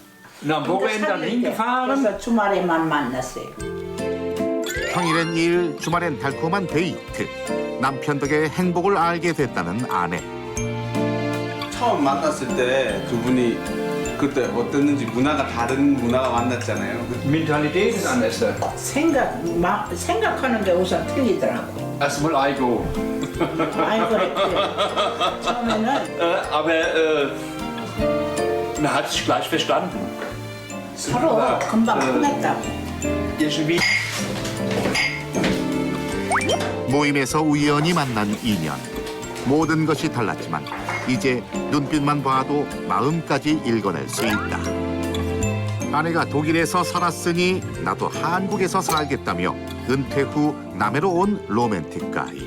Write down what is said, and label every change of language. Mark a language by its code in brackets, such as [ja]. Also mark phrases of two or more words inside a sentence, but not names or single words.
[ko] 그래서 주말에만 만났어요. 평일엔 일, 주말엔 달콤한 데이트. 남편 덕에 행복을 알게 됐다는 아내. 처음 만났을 때 두 분이 그때 어땠는지 다른 문화가 만났잖아요. [de] Mentalität ist anders. [ko] 생각하는 게 우선 틀리더라고. [de] Erstmal Ego. [ko] 아이고 그랬지. 처음에는 [de] Aber man hat sich gleich verstanden. [ko] 서로 금방 통했다고. [de] Irgendwie. [ko] 모임에서 우연히 만난 인연. 모든 것이 달랐지만 이제 눈빛만 봐도 마음까지 읽어낼 수 있다. 아내가 독일에서 살았으니 나도 한국에서 살겠다며 은퇴 후 남해로 온 [en] romantic guy.